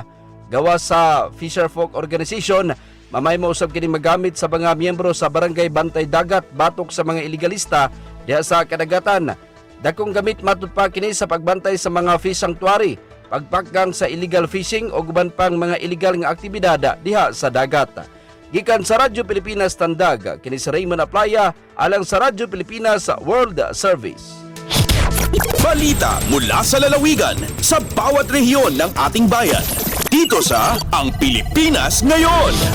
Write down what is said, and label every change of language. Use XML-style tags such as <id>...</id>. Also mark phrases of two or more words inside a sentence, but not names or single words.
<ceb>Gawa sa Fisherfolk Organization, mamay mausab kini magamit sa mga miyembro sa Barangay Bantay Dagat batok sa mga iligalista diha sa kadagatan. Dakong gamit matud pa kini sa pagbantay sa mga</ceb> <en>fish sanctuary,</en> <ceb>pagpakgang sa</ceb> <en>illegal fishing</en> <ceb>o guban pang mga illegal nga aktibidad diha sa dagat. Gikan sa Radyo Pilipinas Tandag, kini si Raymond Aplaya alang sa Radyo Pilipinas World Service.</ceb> <tl>Balita mula sa lalawigan sa bawat rehiyon ng ating bayan. Dito sa Ang Pilipinas Ngayon.</tl>